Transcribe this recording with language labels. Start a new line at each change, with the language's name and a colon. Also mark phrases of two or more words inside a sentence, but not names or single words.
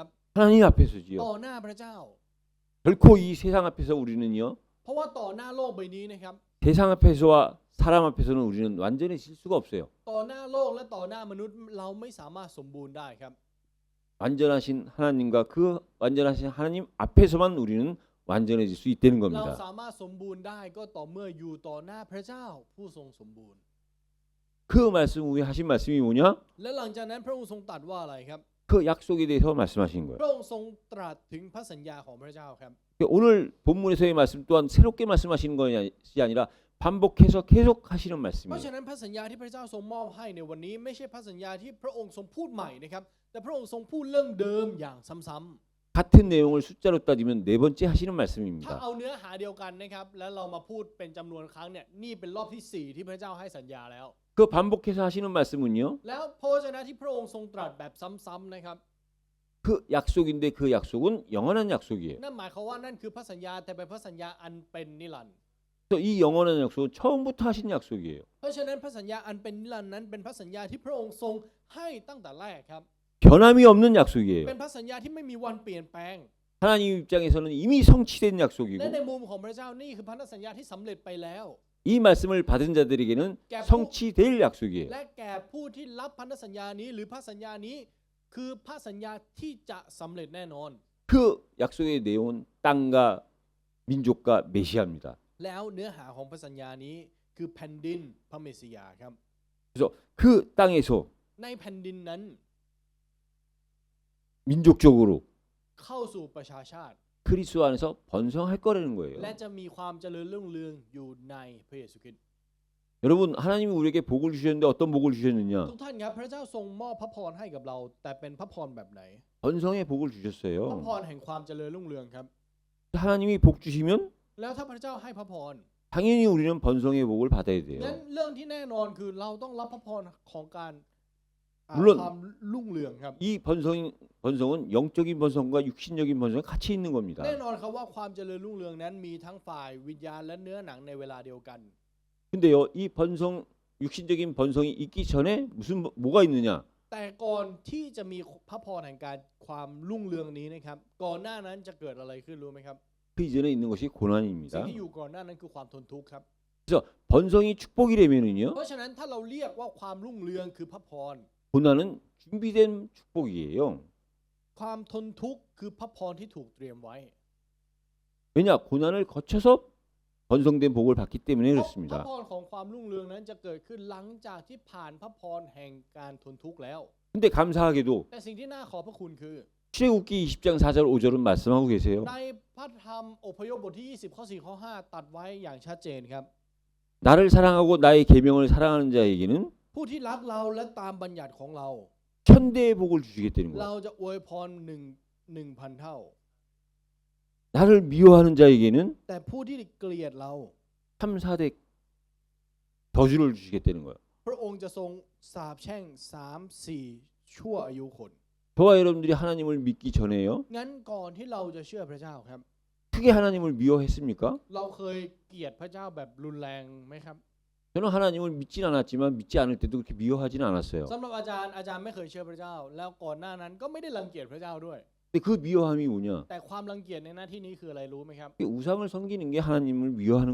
Korean: 하나님 앞에서지요.
Thai: ต่อหน้าพระเจ้า
Korean: 결코 이 세상 앞에서 우리는요.
Thai: เพราะว่าต่อหน้าโลกใบนี้นะครับ
Korean: 세상 앞에서와 사람 앞에서는 우리는 완전해질 수가 없어요.
Thai: ต่อหน้าโลกและต่อหน้ามนุษย์เราไม่สามารถสมบูรณ์ได้ครับ
Korean: 완전하신 하나님과 그 완전하신 하나님 앞에서만 우리는 완전해질 수 있다는
Thai: เรา
Korean: 겁니다.
Thai: สามารถสมบูรณ์ได้ก็ต่อเมื่ออยู่ต่อหน้าพระเจ้าผู้ทรงสมบูรณ์
Korean: 그 말씀 후에 하신 말씀이 뭐냐?
Thai: และหลังจากนั้นพระองค์ทรงตรัสว่าอะไรครับ
Korean: 그 약속에 대해서 말씀하신
Thai: พ
Korean: 거예요.
Thai: ระองค์ทรงตรัสถึงพระสัญญาของพระเจ้าครับ
Korean: 오늘 본문에서의 말씀 또한 새롭게 말씀하시는 것이 아니라 반복해서 계속 하시는
Thai: เพราะ
Korean: 말씀이에요.
Thai: ฉะนั้นพระสัญญาที่พระเจ้าทรงมอบให้ในวันนี้ไม่ใช่พระสัญญาที่พระองค์ทรงพูดใหม่นะครับแต่พระองค์ทรงพูดเรื่องเดิมอย่างซ้ำ
Korean: 같은 내용을 숫자로 따지면 네 번째 하시는
Thai: ๆถ้า
Korean: 말씀입니다.
Thai: เอาเนื้อหาเดียวกันนะครับแล้วเรามาพูดเป็นจำนวนครั้งเนี่ยนี่เป็นรอบที่ 4 ที่พระเจ้าให้สัญญาแล้ว
Korean: 그 반복해서 하시는 말씀은요.
Thai: แล้วพระวจนะที่พระองค์ทรงตรัสแบบซ้ำๆนะครับ
Korean: 그 약속인데 그 약속은 영원한 약속이에요.
Thai: นั่นหมายความว่านั่นคือพระสัญญาแต่เป็นพระสัญญาอันเป็นนิรันดร์
Korean: 그래서 이 영원한 약속은 처음부터 하신 약속이에요.
Thai: เพราะฉะนั้นพระสัญญาอันเป็นนิรันดร์นั้นเป็นพระสัญญาที่พระองค์ทรงให้ตั้งแต่แรกครับ
Korean: 변함이 없는 약속이에요.
Thai: เป็นพระสัญญาที่ไม่มีวันเปลี่ยนแปลง
Korean: 하나님 입장에서는 이미 성취된
Thai: และ
Korean: 약속이고
Thai: ในมุมของพระเจ้านี่คือพันธสัญญาที่สำเร็จไปแล้ว
Korean: 이 말씀을 받은 자들에게는 성취될 약속이에요.
Thai: และแก่ผู้ที่รับพันธสัญญานี้หรือพระสัญญานี้คือพระสัญญาที่จะสำเร็จแน่นอน
Korean: 그 약속의 내용은 땅과 민족과 메시아입니다.
Thai: แล้วเนื้อหาของพระสัญญานี้คือแผ่นดินพระเมสสิยาครับ
Korean: 그래서 그 땅에서
Thai: ในแผ่นดินนั้น
Korean: 민족적으로
Thai: เข้าสู่ประชาชาติ
Korean: 그리스도 안에서 번성할 거라는 거예요.
Thai: และจะมีความเจริญรุ่งเรืองอยู่ในพระเยซูคริสต์
Korean: 여러분 하나님이 우리에게 복을 주셨는데 어떤 복을 주셨느냐?
Thai: ทุกท่านครับพระเจ้าทรงมอบพระพรให้กับเรา แต่เป็นพระพรแบบไหน
Korean: 번성의 복을
Thai: พระ
Korean: 주셨어요.
Thai: พรแห่งความเจริญรุ่งเรืองครับ
Korean: 하나님이 복 주시면
Thai: แล้วถ้าพระเจ้าให้พระพร
Korean: 당연히 우리는 번성의 복을 받아야 돼요.
Thai: งั้นเรื่องที่แน่นอนคือเราต้องรับพระพรของการ
Korean: 물론
Thai: ความรุ่งเรืองครับ
Korean: 이 번성은 영적인 번성과 육신적인 번성이 같이 있는 겁니다.
Thai: แน่นอนครับว่าความเจริญรุ่งเรืองนั้นมีทั้งฝ่ายวิญญาณและเนื้อหนังในเวลาเดียวกัน
Korean: 근데요, 이 번성 육신적인 번성이 있기 전에 무슨 뭐가 있느냐?
Thai: แต่ก่อนที่จะมีพระพรแห่งการความรุ่งเรืองนี้นะครับก่อนหน้านั้นจะเกิดอะไรขึ้นรู้ไหมครับ
Korean: 그 이전에 있는 것이
Thai: สิ่ง
Korean: 고난입니다.
Thai: ที่อยู่ก่อนหน้านั้นคือความทนทุกข์ครับ
Korean: 그래서 번성이 축복이라면은요,
Thai: เพราะฉะนั้นถ้าเราเรียกว่าความรุ่งเรืองคือพระพร
Korean: 고난은 준비된 축복이에요.
Thai: ความทนทุกข์คือพระพรที่ถูกเตรียมไว้
Korean: 왜냐? 고난을 거쳐서 번성된 복을 받기 때문에
Thai: เพราะพระ
Korean: 그렇습니다.
Thai: พรของความรุ่งเรืองนั้นจะเกิดขึ้นหลังจากที่ผ่านพระพรแห่งการทนทุกข์แล้ว
Korean: 근데 감사하게도
Thai: แต่สิ่งที่น่าขอบพระคุณคือ
Korean: 출애굽기 20장 4절 5절은 말씀하고 계세요.
Thai: ในพระธรรมอพยพบทที่ 20 ข้อ 4 ข้อ 5 ตัดไว้อย่างชัดเจนครับ
Korean: 나를 사랑하고 나의 계명을 사랑하는 자에게는
Thai: ผู้ที่รักเราและตามบัญญัติของเรา
Korean: 천대의 복을 주시겠다는
Thai: เรา
Korean: 거예요.
Thai: จะอวยพร1,000 เท่า
Korean: 나를 미워하는 자에게는
Thai: แต่ผู้ที่เกลียดเรา
Korean: 3, 4대 저주를 주시겠다는 거예요.
Thai: พระองค์จะทรงสาปแช่ง 3-4 ชั่วอายุคน
Korean: 저와 여러분들이 하나님을 믿기 전에요,
Thai: งั้นก่อนที่เราจะเชื่อพระเจ้าครับ
Korean: 크게 하나님을 미워했습니까?
Thai: เราเคยเกลียดพระเจ้าแบบรุนแรงไหมครับ
Korean: 저는 하나님을 믿진 않았지만 믿지 않을 때도 그렇게 미워하지는 않았어요.
Thai: สำหรับอาจารย์ไม่เคยเชื่อพระเจ้า แล้วก่อนหน้านั้นก็ไม่ได้รังเกียจพระเจ้าด้วย
Korean: 근데 그 미워함이 뭐냐?
Thai: แต่ความรังเกียจในหน้าที่นี้คืออะไรรู้ไหมครับ
Korean: 이게 우상을 섬기는 게 하나님을 미워하는